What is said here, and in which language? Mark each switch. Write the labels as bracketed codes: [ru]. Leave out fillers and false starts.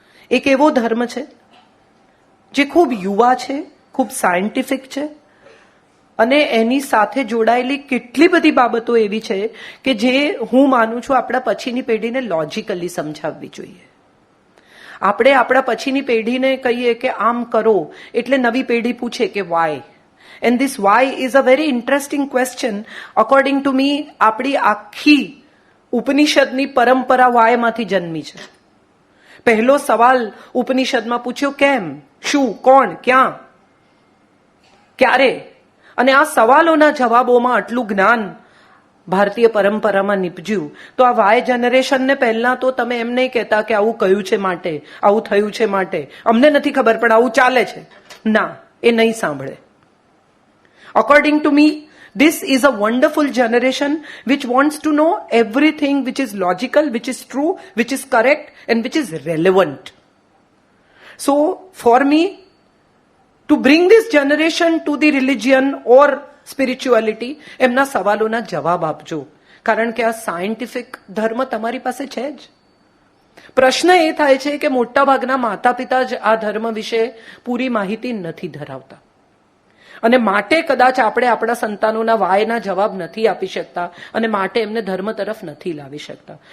[gu] એક એવો ધર્મ છે જે ખૂબ યુવા છે, ખૂબ સાયન્ટિફિક છે અને એની સાથે જોડાયેલી કેટલી બધી બાબતો એવી છે કે જે હું માનું છું આપણા પછીની પેઢીને લોજિકલી સમજાવવી જોઈએ. આપણે આપણા પછીની પેઢીને કહીએ કે આમ કરો એટલે નવી પેઢી પૂછે કે Y. [en] And this why is a very interesting question. According to me, [gu] આપણી આખી ઉપનિષદની પરંપરા વાયમાંથી જન્મી છે. પહેલો સવાલ ઉપનિષદમાં પૂછ્યો કેમ, શું, કોણ, ક્યાં, ક્યારે. અને આ સવાલોના જવાબોમાં આટલું જ્ઞાન ભારતીય પરંપરામાં નીપજ્યું. તો આ વાય જનરેશનને પહેલા તો તમે એમ નહીં કહેતા કે આવું કહ્યું છે માટે, આવું થયું છે માટે, અમને નથી ખબર પણ આવું ચાલે છે. ના, એ નહીં સાંભળે. [en] According to me, this is a wonderful generation which wants to know everything which is logical, which is true, which is correct, and which is relevant. So, for me, to bring this generation to the religion or spirituality, [gu] એમના સવાલોના જવાબ આપજો. કારણ કે આ scientific ધર્મ તમારી પાસે છે જ. પ્રશ્ન એ થાય છે કે મોટાભાગના માતા પિતા જ આ ધર્મ વિશે પૂરી માહિતી નથી ધરાવતા અને માટે કદાચ આપણે આપણા સંતાનોના વાયના જવાબ નથી આપી શકતા અને માટે એમને ધર્મ તરફ નથી લાવી શકતા.